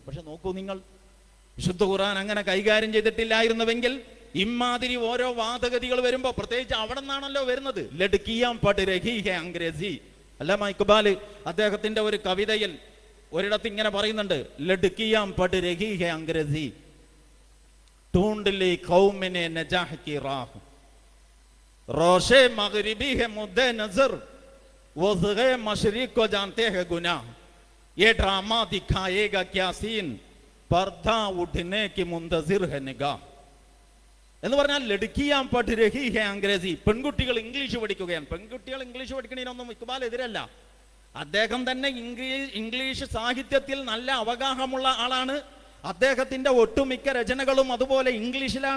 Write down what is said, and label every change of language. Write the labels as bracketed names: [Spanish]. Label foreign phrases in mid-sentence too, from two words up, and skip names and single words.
[Malayalam] പക്ഷെ നോക്കൂ നിങ്ങൾ, വിശുദ്ധ ഖുർആൻ അങ്ങനെ കൈകാര്യം ചെയ്തിട്ടില്ലായിരുന്നുവെങ്കിൽ ഇമാതിരി ഓരോ വാദഗതികൾ വരുമ്പോ, പ്രത്യേകിച്ച് അവിടെ നിന്നാണല്ലോ വരുന്നത്. [Urdu] لڑکیاں پڑھ رہی ہیں انگریزی. [Malayalam] അല്ലാമ ഇഖ്ബാൽ അദ്ദേഹത്തിന്റെ ഒരു കവിതയിൽ ഒരിടത്ത് ഇങ്ങനെ പറയുന്നുണ്ട്, [Urdu] لڑکیاں پڑھ رہی ہیں انگریزی ڈھونڈ لی قوم نے نجاح کی راہ روشِ مغربی ہے مدِنظر وضعِ مشرق کو جانتے ہیں گناہ یہ ڈراما دکھائے گا کیا سین پردہ اٹھنے کی منتظر ہے نگاہ. [Malayalam] എന്ന് പറഞ്ഞാൽ [Urdu] لڑکیاں پڑھ رہی ہیں انگریزی. [Malayalam] പെൺകുട്ടികൾ ഇംഗ്ലീഷ് പഠിക്കുകയാണ്. പെൺകുട്ടികൾ ഇംഗ്ലീഷ് പഠിക്കണതിനൊന്നും ഇഖ്ബാൽ എതിരല്ല. അദ്ദേഹം തന്നെ ഇംഗ്ലീഷ് സാഹിത്യത്തിൽ നല്ല അവഗാഹമുള്ള ആളാണ്. അദ്ദേഹത്തിന്റെ ഒട്ടുമിക്ക രചനകളും അതുപോലെ ഇംഗ്ലീഷിലാണ്.